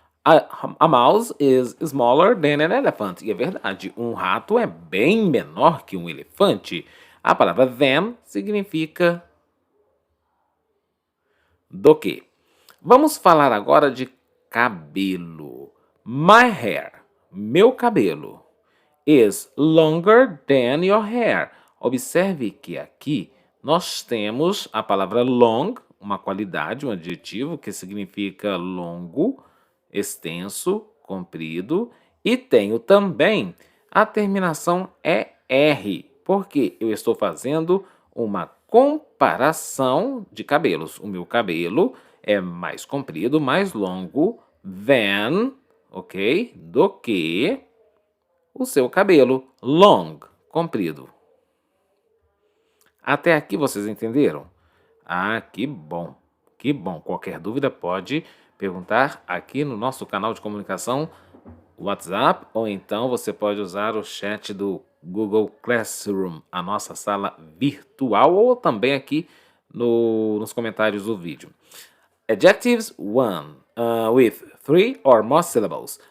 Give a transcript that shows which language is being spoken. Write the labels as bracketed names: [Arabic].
[English] A mouse is smaller than an elephant. [Portuguese] E é verdade, um rato é bem menor que um elefante. A palavra them significa do que. Vamos falar agora de cabelo. [English] My hair, [Portuguese] meu cabelo, [English] is longer than your hair. [Portuguese] Observe que aqui nós temos a palavra long, uma qualidade, um adjetivo que significa longo, extenso, comprido, e tenho também a terminação ER, porque eu estou fazendo uma comparação de cabelos. O meu cabelo é mais comprido, mais longo than, ok? Do que o seu cabelo long, comprido. Até aqui vocês entenderam? Ah, que bom, que bom. Qualquer dúvida pode perguntar aqui no nosso canal de comunicação WhatsApp, ou então você pode usar o chat do Google Classroom, a nossa sala virtual, ou também aqui nos comentários do vídeo. [English] Adjectives 1, with 3 or more syllables.